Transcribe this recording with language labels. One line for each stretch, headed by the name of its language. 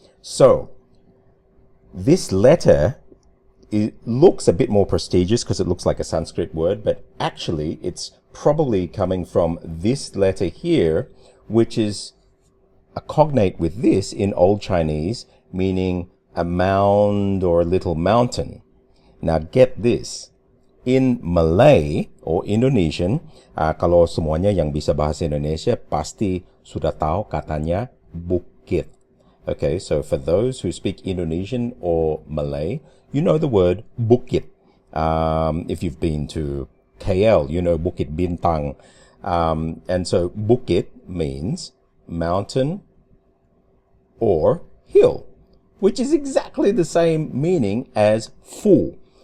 English: So this letter, it looks a bit more prestigious because it looks like a Sanskrit word, but actually it's probably coming from this letter here, which is a cognate with this in Old Chinese, meaning a mound or a little mountain. Now get this. In Malay or Indonesian,
Indonesian: kalau semuanya yang bisa bahasa Indonesia pasti sudah tahu katanya bukit.
English: Okay, so for those who speak Indonesian or Malay, you know the word bukit. If you've been to KL, you know Bukit Bintang. And so bukit means mountain or hill, which is exactly the same meaning as fu.